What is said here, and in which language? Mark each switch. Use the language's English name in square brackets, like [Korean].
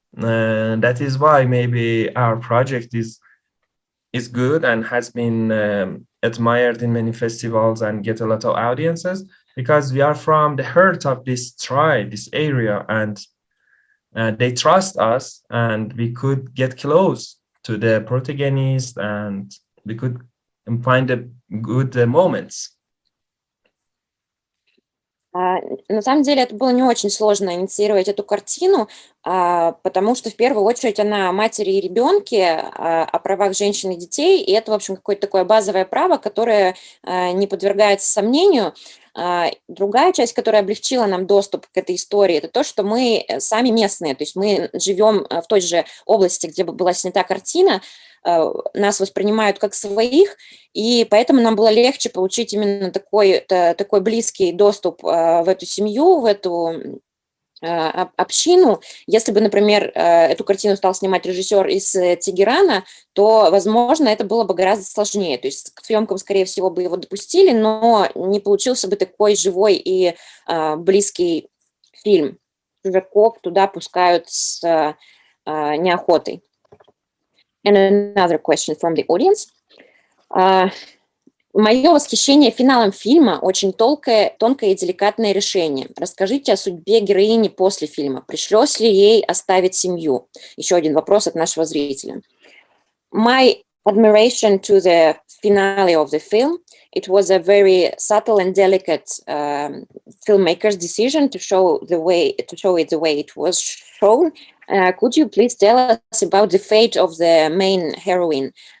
[English] That is why maybe our project is good and has been admired in many festivals and get a lot of audiences, because we are from the heart of this tribe, this area, and they trust us, and we could get close to the protagonist, and we could find the good moments. [Russian] На самом деле это было не очень сложно инициировать эту картину, потому что в первую очередь она о матери и ребенке, о правах женщин и детей, и это, в общем, какое-то такое базовое право, которое не подвергается сомнению. Другая часть, которая облегчила нам доступ к этой истории, это то, что мы сами местные, то есть мы живем в той же области, где была снята картина, нас воспринимают как своих, и поэтому нам было легче получить именно такой близкий доступ в эту семью, в эту общину. Если бы, например, эту картину стал снимать режиссер из Тегерана, то, возможно, это было бы гораздо сложнее. То есть к съемкам, скорее всего, бы его допустили, но не получился бы такой живой и близкий фильм. Чужаков туда пускают с неохотой. [English] And another question from the audience. [Russian] Мое восхищение финалом фильма – очень тонкое и деликатное решение. Расскажите о судьбе героини после фильма. Пришлось ли ей оставить семью? Еще один вопрос от нашего зрителя. [English] My admiration to the finale of the film. It was a very subtle and delicate filmmaker's decision to show it the way it was shown. Could you please tell us about the fate of the main heroine?